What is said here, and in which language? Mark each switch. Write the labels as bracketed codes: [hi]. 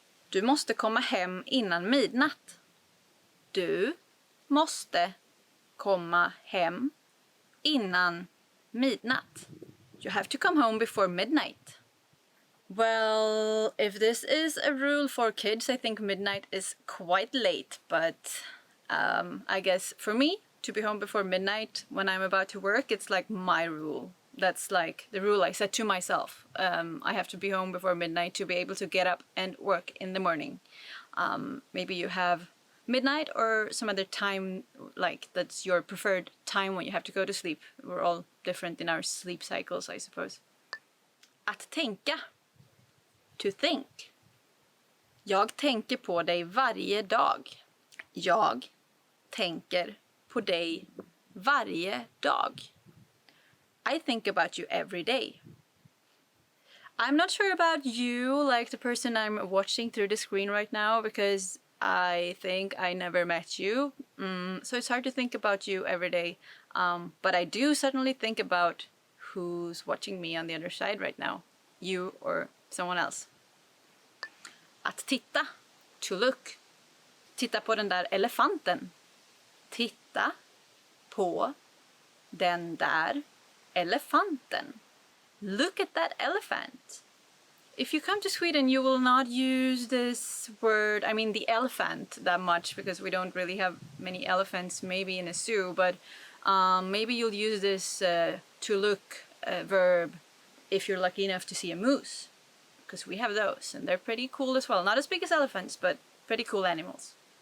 [sv] Du måste komma hem innan midnatt. Du måste komma hem innan midnatt. [en] You have to come home before midnight. Well, if this is a rule for kids, I think midnight is quite late. But I guess for me, to be home before midnight when I'm about to work, it's like my rule. That's like the rule I set to myself. I have to be home before midnight to be able to get up and work in the morning. Maybe you have midnight or some other time, like that's your preferred time when you have to go to sleep. We're all different in our sleep cycles, I suppose. [sv] Att tänka. [en] To think. [sv] Jag tänker på dig varje dag. Jag tänker på dig varje dag. [en] I think about you every day. I'm not sure about you, like the person I'm watching through the screen right now, because I think I never met you. So it's hard to think about you every day. But I do certainly think about who's watching me on the other side right now. You or someone else. [sv] Att titta. [en] To look. [sv] Titta på den där elefanten. Titta på den där elefanten. [en] Look at that elephant. If you come to Sweden, you will not use this word, I mean the elephant, that much, because we don't really have many elephants, maybe in a zoo, but maybe you'll use this to look verb if you're lucky enough to see a moose, because we have those, and they're pretty cool as well. Not as big as elephants, but pretty cool animals.